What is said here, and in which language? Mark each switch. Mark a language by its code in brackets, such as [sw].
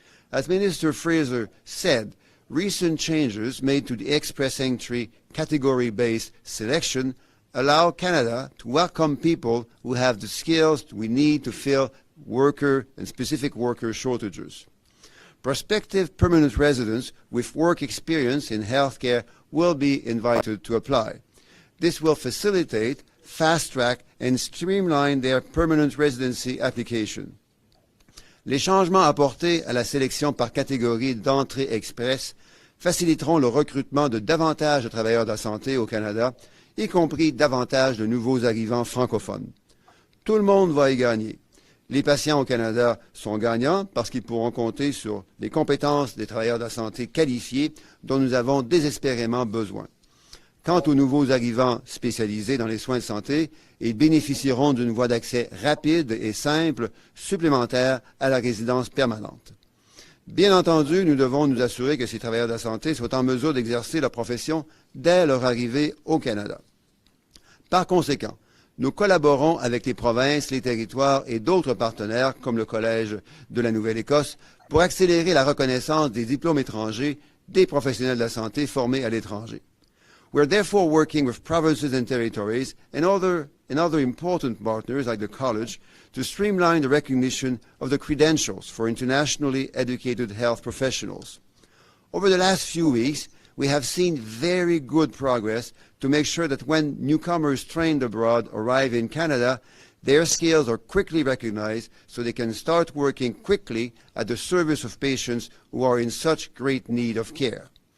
[en] As Minister Fraser said, recent changes made to the express entry category-based selection allow Canada to welcome people who have the skills we need to fill worker and specific worker shortages. Prospective permanent residents with work experience in healthcare will be invited to apply. This will facilitate, fast-track, and streamline their permanent residency application. [fr] Les changements apportés à la sélection par catégorie d'entrée express faciliteront le recrutement de davantage de travailleurs de la santé au Canada, y compris davantage de nouveaux arrivants francophones. Tout le monde va y gagner. Les patients au Canada sont gagnants parce qu'ils pourront compter sur les compétences des travailleurs de la santé qualifiés dont nous avons désespérément besoin. Quant aux nouveaux arrivants spécialisés dans les soins de santé, ils bénéficieront d'une voie d'accès rapide et simple supplémentaire à la résidence permanente. Bien entendu, nous devons nous assurer que ces travailleurs de la santé soient en mesure d'exercer leur profession dès leur arrivée au Canada. Par conséquent, nous collaborons avec les provinces, les territoires et d'autres partenaires comme le Collège de la Nouvelle-Écosse pour accélérer la reconnaissance des diplômes étrangers des professionnels de la santé formés à l'étranger. [en] We are therefore working with provinces and territories and other important partners like the College to streamline the recognition of the credentials for internationally educated health professionals. Over the last few weeks, we have seen very good progress to make sure that when newcomers trained abroad arrive in Canada, their skills are quickly recognized so they can start working quickly at the service of patients who are in such great need of care.